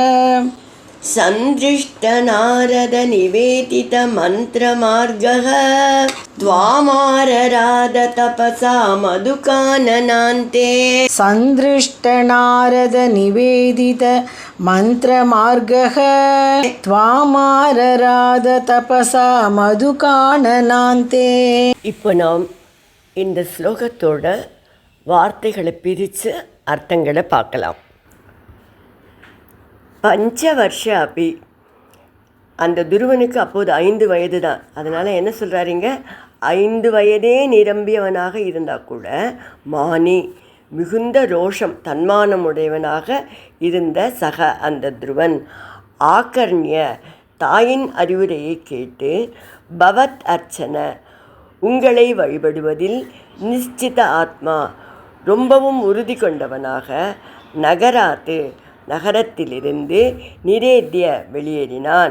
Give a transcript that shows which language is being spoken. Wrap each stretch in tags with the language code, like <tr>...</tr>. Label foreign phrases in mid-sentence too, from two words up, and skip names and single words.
<sa>सन्दृष्टनारदनिवेदितमन्त्रमार्गः त्वामारराध तपसा मधुकाननान्ते सन्दृष्टनारदनिवेदितमन्त्रमार्गः त्वामारराध तपसा मधुकाननान्ते.</sa> <ta>இப்போ நாம் இந்த ஸ்லோகத்தோட வார்த்தைகளை பிரித்து அர்த்தங்களை பார்க்கலாம்.</ta> <sa>पञ्चवर्ष अपि,</sa> <ta>அந்த துருவனுக்கு அப்போது 5 வயது தான். அதனால் என்ன சொல்கிறாருங்க, 5 வயதே நிரம்பியவனாக இருந்தால் கூட மானி மிகுந்த ரோஷம் தன்மானமுடையவனாக இருந்த சக அந்த துருவன் ஆகர்ணிய தாயின் அறிவுரையை கேட்டு</ta> <sa>भवत् अर्चन</sa> <ta>உங்களை வழிபடுவதில்</ta> <sa>निश्चित आत्मा</sa> <ta>ரொம்பவும் உறுதி கொண்டவனாக நகராத்து நகரத்திலிருந்து நிரேத்திய வெளியேறினான்.</ta>